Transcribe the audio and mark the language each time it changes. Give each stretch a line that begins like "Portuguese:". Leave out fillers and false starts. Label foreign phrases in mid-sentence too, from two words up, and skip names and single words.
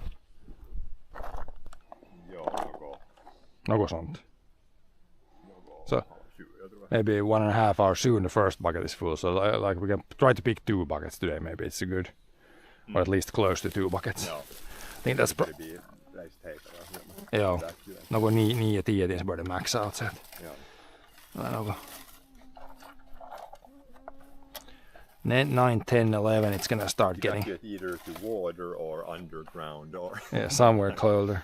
Finnish: Joo,
Swedish: Något sånt.
English: So maybe 1.5 hours soon the first bucket is full. So like we can try to pick 2 buckets today. Maybe it's good, or at least close to 2 buckets.
Finnish: Joo.
English: I think that's.
Finnish: Joo. No kun 9 ja 10
Swedish: så börjar det maxa out sen.
Finnish: Joo.
Swedish: Något.
English: 9, 10, 11, it's gonna start You getting can get either to water or underground or yeah, somewhere colder.